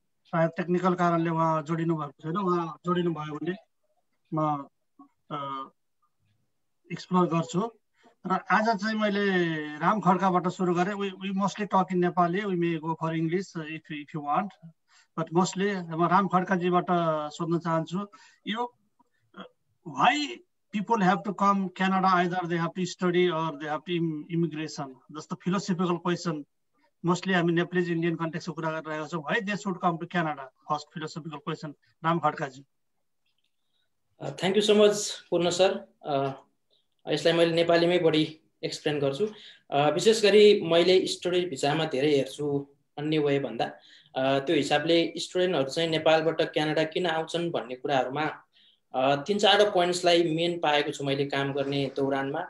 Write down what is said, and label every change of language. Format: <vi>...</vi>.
<ne>सायद टेक्निकल कारणले उहाँ जोडिनु भएको छैन. उहाँ जोडिनु भयो भने म एक्सप्लोर गर्छु. र आज चाहिँ मैले राम खड्काबाट सुरु गरे.</ne> <en>We mostly talk in Nepali. We may go for English if you want, but mostly म राम खड्काजीबाट सोध्न चाहन्छु. यो why people have to come Canada? Either they have to study or they have to immigration. That's the philosophical question. Mostly I mean Nepalese Indian context ko kura garरहेको छु. Why they should come to Canada? First philosophical question.</en> <ne>Ram Khadka ji.</ne> <en>Thank you so much Purna sir.</en> <ne>यसलाई मैले नेपालीमै बढी explain गर्छु. विशेष गरी मैले स्टुडेन्ट भिसामा धेरै हेर्छु अन्य वे भन्दा. त्यो हिसाबले स्टुडेन्टहरु चाहिँ नेपालबाट क्यानाडा किन आउँछन् भन्ने कुराहरुमा तीन चार पोइन्ट्सलाई मेन पाएको छु मैले काम गर्ने दौरानमा.</ne>